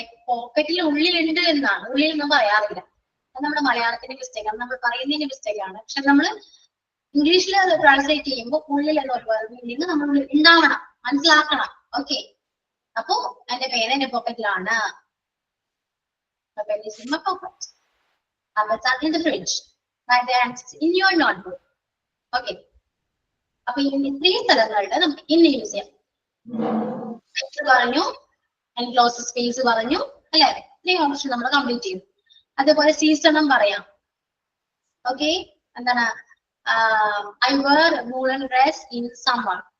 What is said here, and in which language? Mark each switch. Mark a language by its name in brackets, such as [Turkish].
[Malayalam] പോക്കറ്റിൽ ഉള്ളിലുണ്ട് എന്നാണ്, ഉള്ളിൽ ഒന്നും പറയാറില്ല. അത് നമ്മുടെ മലയാളത്തിന്റെ മിസ്റ്റേക്ക് ആണ്, നമ്മൾ പറയുന്നതിന്റെ മിസ്റ്റേക്ക് ആണ്. പക്ഷെ നമ്മൾ ഇംഗ്ലീഷിൽ ട്രാൻസ്ലേറ്റ് ചെയ്യുമ്പോൾ ഉള്ളിൽ എന്നൊരു മീനിങ് നമ്മൾ ഉണ്ടാവണം, മനസ്സിലാക്കണം. ഓക്കെ, അപ്പോ എന്റെ പേന എന്റെ പോക്കറ്റിലാണ്. [English] Apples are in the fridge. Write the answers in your notebook. Okay. [Malayalam] അപ്പൊ ഇത്രയും സ്ഥലങ്ങളുടെ നമുക്ക് ഇന്ന് യൂസ് ചെയ്യാം. പറഞ്ഞു, എൻക്ലോസ് സ്പേസ് പറഞ്ഞു അല്ലെ? ഇത്രയും ഓപ്ഷൻ നമ്മൾ കംപ്ലീറ്റ് ചെയ്തു. അതേപോലെ സീസണും പറയാം. ഓക്കെ, എന്താണ് [English] I wear woollen dress in summer.